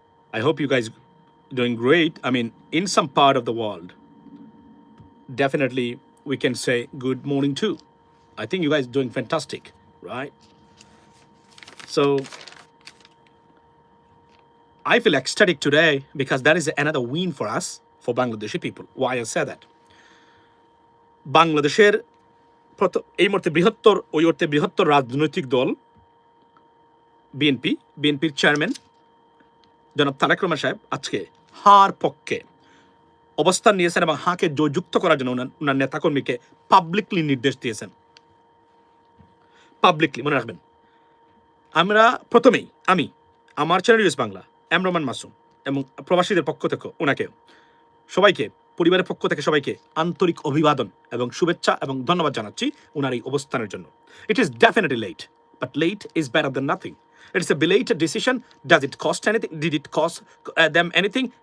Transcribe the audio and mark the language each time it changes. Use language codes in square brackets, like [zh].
[en] I hope you guys doing great. I mean, in some part of the world, definitely we can say good morning too. I think you guys doing fantastic, right? So I feel ecstatic today because that is another win for us, for Bangladeshi people. Why I say that? [bn] বাংলাদেশের এই মুহূর্তে বৃহত্তর রাজনৈতিক দল বিএনপির chairman জনাব তারেক রহমান সাহেব আজকে হার পক্ষে অবস্থান নিয়েছেন এবং হাকে জয়যুক্ত করার জন্য ওনার নেতাকর্মীকে পাবলিকলি নির্দেশ দিয়েছেন। পাবলিকলি মনে রাখবেন, আমরা প্রথমেই আমার চ্যানেল ইউএস বাংলা রহমান মাসুম এবং প্রবাসীদের পক্ষ থেকে ওনাকে সবাইকে, পরিবারের পক্ষ থেকে সবাইকে আন্তরিক অভিবাদন এবং শুভেচ্ছা এবং ধন্যবাদ জানাচ্ছি ওনার এই অবস্থানের জন্য। [en] It is definitely late, but late is better than nothing. It is a belated decision. Does it cost anything? Did it cost them anything?